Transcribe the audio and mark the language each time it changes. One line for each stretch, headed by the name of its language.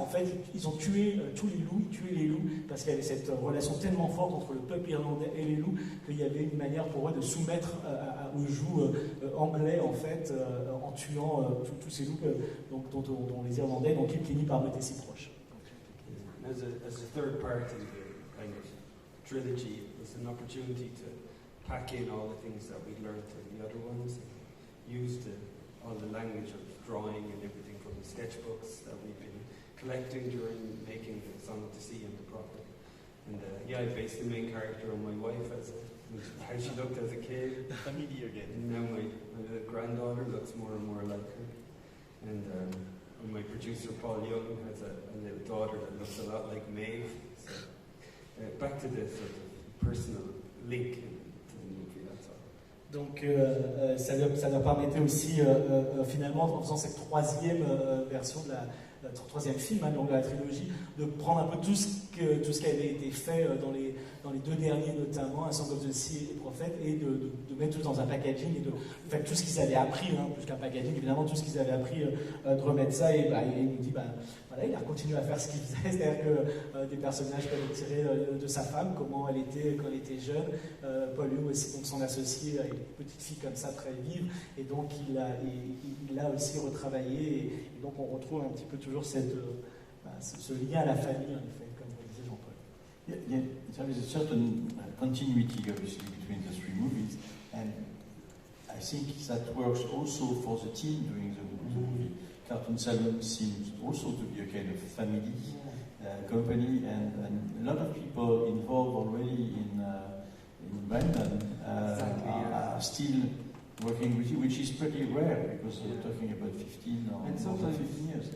French: En fait, ils ont tué tous les loups, ils tuaient les loups, parce qu'il y avait cette relation tellement forte entre le peuple irlandais et les loups, qu'il y avait une manière pour eux de soumettre au joug anglais, en fait, en tuant tous ces loups dont les Irlandais, dont Kilkenny paraît si proche.
English: As a third part in the kind of trilogy, it was an opportunity to pack in all the things that we learned in the other ones, used all the language of drawing and everything from the sketchbooks that we've been collecting during making the Song of the Sea and the Prophet. And I based the main character on my wife, how she looked as a kid. Family again. And now my granddaughter looks more and more like her. And And my producer Paul Young has a little daughter that looks a lot like Maeve. So, back to the sort of personal link to the movie, that's all.
French: Donc ça leur permettait aussi, finalement, en faisant cette troisième version de la troisième film de la trilogie, de prendre un peu tout ce qui avait été fait dans les deux derniers, notamment, A Song of the Sea et Prophète, et de mettre tout dans un packaging, et de faire tout ce qu'ils avaient appris, plus qu'un packaging, évidemment, tout ce qu'ils avaient appris, de remettre ça, et il nous dit, voilà, il a continué à faire ce qu'il faisait, c'est-à-dire que des personnages peuvent être tirés de sa femme, comment elle était quand elle était jeune, Paul Young aussi, donc son associé, une petite fille comme ça, très vive, et donc il l'a aussi retravaillé, et donc on retrouve un petit peu toujours ce lien à la famille, en effet, comme vous disait Jean-Paul.
English: There is a certain continuity, obviously, between the three movies, and I think that works also for the team doing the movie. Cartoon Saloon seems also to be a kind of family company, and a lot of people involved already in Brandon are still working with you, which is pretty rare because we're talking about 15 or more than 15 years.